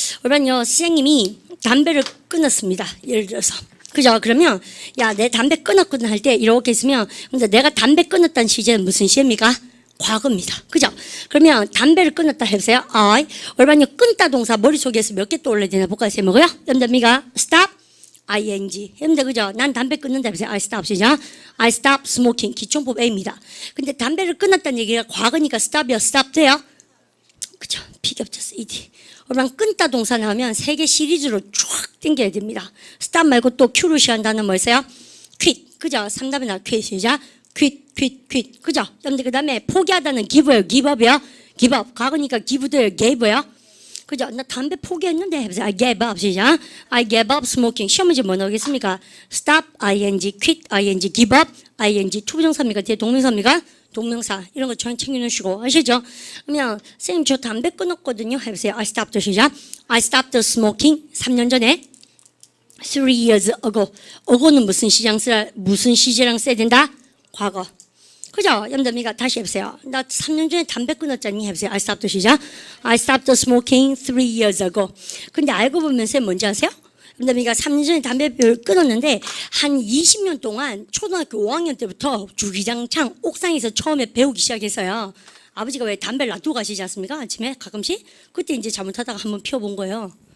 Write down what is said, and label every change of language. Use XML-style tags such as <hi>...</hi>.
<ko>여러분요, 선생님이 담배를 끊었습니다. 예를 들어서. 그죠? 그러면 내 담배 끊었거든 할 때 이렇게 있으면 근데 내가 담배 끊었다는 시제는 무슨 시입니까? 과거입니다. 그죠? 그러면 담배를 끊었다 해보세요. 얼마나 끊다 동사 머릿속에서 몇 개 떠올라야 되나 볼까요? 뭐고요? 여러분들</ko> <en>stop ing.</en> <ko>여러분들 그죠? 난 담배 끊는다 해보세요.</ko> <en>I stop</en> <ko>시작.</ko> <en>I stop smoking.</en> <ko>기총법 A입니다. 근데 담배를 끊었다는 얘기가 과거니까 stop이요. stop 돼요? 그죠? 비겹쳤어. ED. 그러면 끊다 동사 나오면 세 개 시리즈로 쫙 당겨야 됩니다. stop 말고 또 Q로 시작한 단어 뭐였어요?</ko> <en>quit. 그죠?</en> <ko>3답에 나와 quit 시작.</ko> <en>quit. 그죠?</en> <ko>여러분들 그 다음에 포기하다는 give요.</ko> <en>giveup이요. give up.</en> <ko>과거니까 give 돼요. gave요. 그죠? 나 담배 포기했는데 해보세요.</ko> <en>I gave up</en> <ko>시작.</ko> <en>I gave up smoking.</en> <ko>시험 문제 뭐 나오겠습니까?</ko> <en>stop ing, quit ing, give up ing.</en> <ko>투부정사입니까? 뒤에 동명사입니까? 동명사 이런 거 전 챙겨놓으시고 아시죠? 그러면 선생님 저 담배 끊었거든요 해보세요.</ko> <en>I stopped</en> <ko>시작.</ko> <en>I stopped smoking</en> <ko>3년 전에</ko> <en>3 years ago.</en> <ko>ago는 무슨 시제랑 써야 된다? 과거. 그죠? 여러분들 다시 해보세요. 나 3년 전에 담배 끊었잖니 해보세요.</ko> <en>I stopped</en> <ko>시작.</ko> <en>I stopped smoking 3 years ago.</en> <ko>근데 알고 보면 선생님 뭔지 아세요? 그러니까 3년 전에 담배를 끊었는데 한 20년 동안 초등학교 5학년 때부터 주기장창 옥상에서 처음에 배우기 시작했어요. 아버지가 왜 담배를 놔두고 가시지 않습니까? 아침에 가끔씩? 그때 이제 잘못하다가 한번 피워본 거예요.</ko>